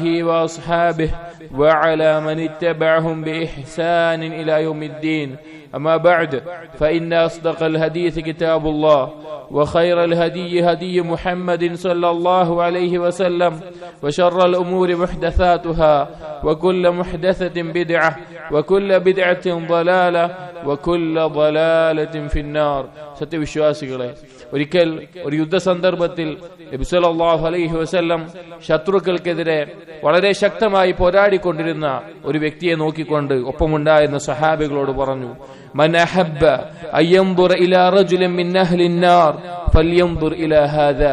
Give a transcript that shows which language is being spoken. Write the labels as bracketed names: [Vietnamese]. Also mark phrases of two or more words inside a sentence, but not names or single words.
[Arabic] وأصحابه وعلى من اتبعهم بإحسان إلى يوم الدين أما بعد فإن أصدق الحديث كتاب الله وخير الهدي هدي محمد صلى الله عليه وسلم وشر الأمور محدثاتها وكل محدثة بدعة وكل بدعة ضلالة وكل ضلالة في النار. [Malayalam] സത്യവിശ്വാസികളെ, ഒരിക്കൽ ഒരു യുദ്ധസന്ദർഭത്തിൽ നബി [Arabic] صلى الله عليه وسلم [Malayalam] ശത്രുക്കൾക്കെതിരെ വളരെ ശക്തമായി പോരാടിക്കൊണ്ടിരുന്ന ഒരു വ്യക്തിയെ നോക്കിക്കൊണ്ട് ഒപ്പമുണ്ടായിരുന്ന സഹാബികളോട് പറഞ്ഞു, [Arabic] من أحب أن ينظر إلى رجل من أهل النار فلينظر إلى هذا.